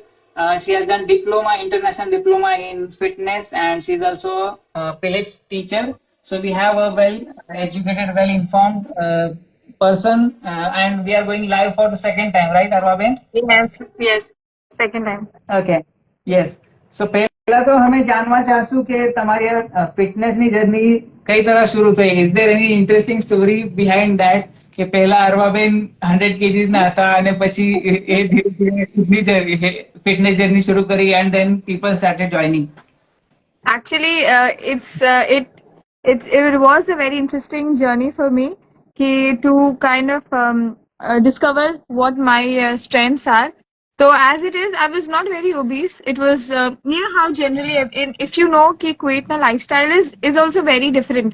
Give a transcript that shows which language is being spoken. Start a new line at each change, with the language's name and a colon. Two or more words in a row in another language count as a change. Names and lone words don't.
English: She has done diploma, international diploma in fitness, and she's also a pilates teacher. So we have a well-educated, well-informed person, and we are going live for the second time, right, Arwa Bin? Yes, yes. Second time. Okay. Yes.
Gujarati: So પહેલા તો અમે જાણવા ચાહશું કે તમારી ફિટનેસની જર્ની કઈ તરહ શરૂ થઈ.
English: Is there any interesting story behind that
Gujarati: કે પહેલા અરવાબેન 100 kgs ના હતા અને પછી એ ધીરે ધીરે
English: fitness journey
Gujarati: શરૂ કરી
English: and then people started joining. Actually, it was a very interesting journey for me to kind of discover what my strengths are. So as it is, I was not very obese. It was you know how generally if you know कि Kuwait na lifestyle is also very different.